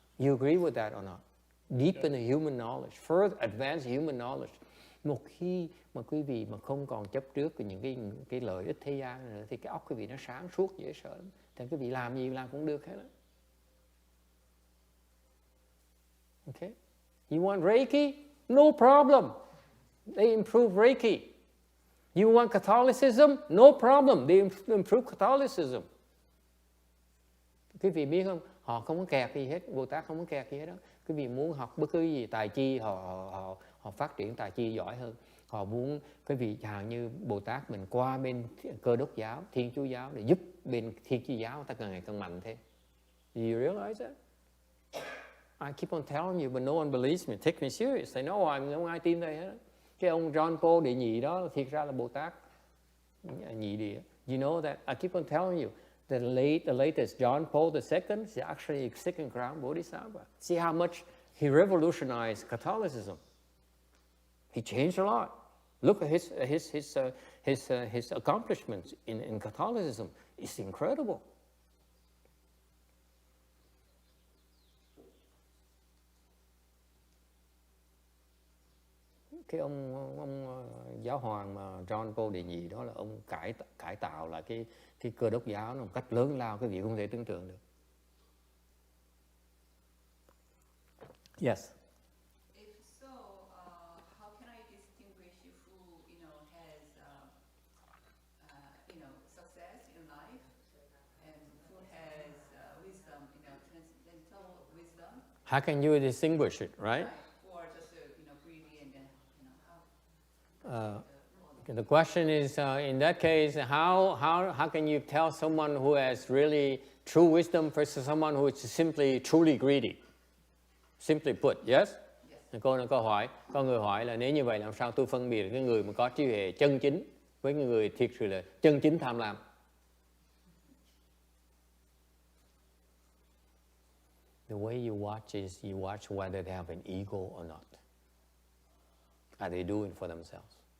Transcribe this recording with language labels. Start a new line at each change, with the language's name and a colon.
English: You agree with that or not? Deepen the human knowledge, further advance human knowledge.
Vietnamese: Một khi mà quý vị mà không còn chấp trước với những cái lợi ích thế gian nữa, thì cái óc quý vị nó sáng suốt dễ sợ lắm. Thì quý vị làm gì làm cũng được hết đó.
English: Okay? You want Reiki? No problem. They improve Reiki. You want Catholicism? No problem. They improve Catholicism.
Vietnamese: Quý vị biết không? Họ không có kẹt gì hết. Bồ Tát không có kẹt gì hết đó. Quý vị muốn học bất cứ gì, tài chi, họ phát triển tài chi giỏi hơn. Họ muốn quý vị chẳng hạn như Bồ Tát mình qua bên Cơ Đốc giáo, Thiên Chúa giáo để giúp bên Thiên Chúa giáo ta càng ngày càng mạnh thế.
English: Do you realize that? I keep on telling you, but no one believes me. Take me serious. They know
Vietnamese: không ai tin đây hết. Cái ông John Paul đệ nhị đó thiệt ra là Bồ Tát nhị địa.
English: You know that? I keep on telling you, the latest John Paul II is actually a second crown Bodhisattva. See how much he revolutionized Catholicism. He changed a lot. Look at his accomplishments in Catholicism. It's incredible.
Vietnamese: Cái ông giáo hoàng mà John Paul đệ nhị đó là ông cải tạo lại cái Cơ Đốc giáo một cách lớn lao, cái vị không thể tưởng tượng được.
English: Yes. If so, how can I distinguish who has success in life and who has wisdom, transcendental wisdom? How can you distinguish it, right? Or just greedy and how? The question is, in that case, how can you tell someone who has really true wisdom versus someone who is simply truly greedy? Simply put, yes?
Vietnamese: Câu hỏi, có người hỏi là nếu như vậy làm sao tôi phân biệt cái người mà có trí huệ chân chính với người thiệt sự là chân chính tham lam?
English: The way you watch is you watch whether they have an ego or not. Are they doing for themselves?